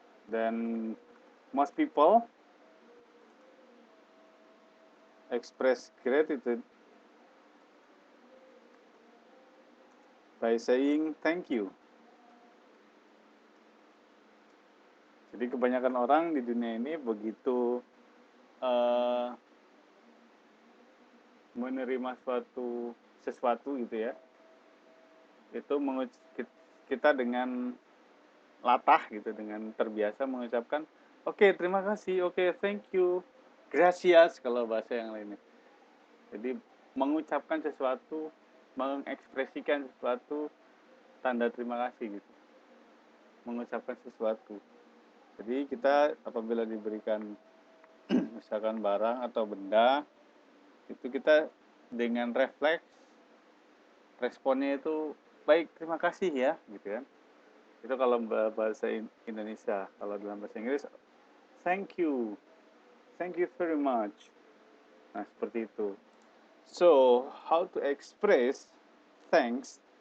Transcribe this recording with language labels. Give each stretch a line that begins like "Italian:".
Indonesian: Dan
English: most people express gratitude by saying thank you.
Indonesian: Jadi kebanyakan orang di dunia ini begitu menerima sesuatu gitu ya, itu kita dengan latah gitu, dengan terbiasa mengucapkan oke, terima kasih, oke, thank you, gracias kalau bahasa yang lainnya. Jadi mengucapkan sesuatu, mengekspresikan sesuatu, tanda terima kasih gitu, mengucapkan sesuatu. Jadi kita apabila diberikan misalkan barang atau benda, itu kita dengan refleks responnya itu baik, terima kasih ya gitu kan. Itu kalau bahasa Indonesia. Kalau dalam bahasa Inggris
English: thank you very much.
Indonesian: Nah, seperti itu.
English: So, how to express thanks?